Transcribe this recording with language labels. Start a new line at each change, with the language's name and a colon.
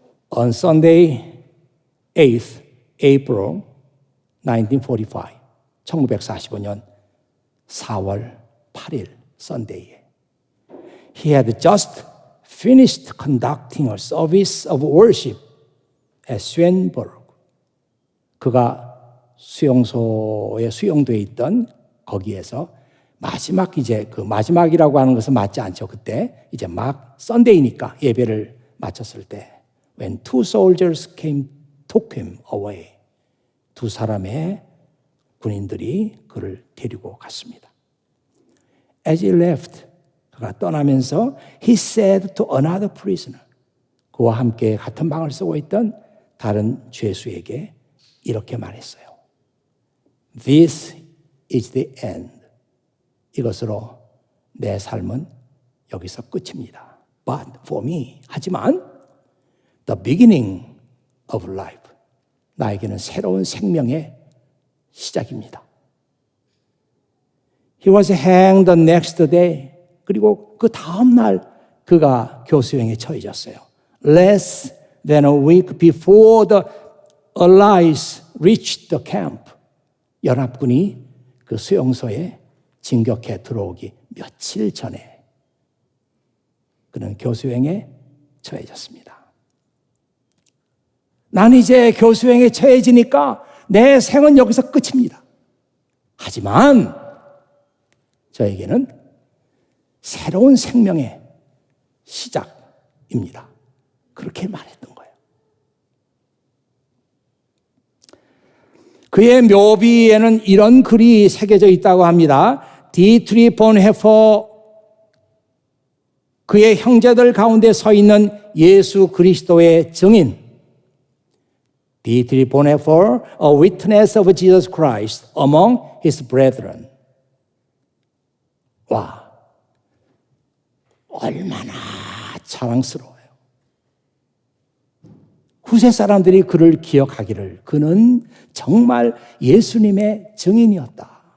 English: On Sunday, 8th April 1945,
Korean: 1945년 4월 8일
English: Sunday에 He had just finished conducting a service of worship at Schönborn.
Korean: 그가 수용소에 수용되어 있던 거기에서 마지막 이제 그 마지막이라고 하는 것은 맞지 않죠. 그때 이제 막 썬데이니까 예배를 마쳤을 때
English: when 2 soldiers came took him away.
Korean: 2사람의 군인들이 그를 데리고 갔습니다.
English: As he left,
Korean: 그가 떠나면서
English: he said to another prisoner.
Korean: 그와 함께 같은 방을 쓰고 있던 다른 죄수에게 이렇게 말했어요.
English: This is the end.
Korean: 이것으로 내 삶은 여기서 끝입니다.
English: But for me,
Korean: 하지만
English: the beginning of life.
Korean: 나에게는 새로운 생명의 시작입니다.
English: He was hanged the next day.
Korean: 그리고 그 다음 날 그가 교수형에 처해졌어요.
English: Less than a week before the Allies reached the camp.
Korean: 연합군이 그 수용소에 진격해 들어오기 며칠 전에 그는 교수형에 처해졌습니다. 난 이제 교수형에 처해지니까 내 생은 여기서 끝입니다. 하지만 저에게는 새로운 생명의 시작입니다. 그렇게 말했던 거예요. 그의 묘비에는 이런 글이 새겨져 있다고 합니다. 디트리 본헤퍼, 그의 형제들 가운데 서 있는 예수 그리스도의 증인.
English: 디트리 본헤퍼, a witness of Jesus Christ among his brethren.
Korean: 와, 얼마나 자랑스러워요. 후세 사람들이 그를 기억하기를 그는 정말 예수님의 증인이었다.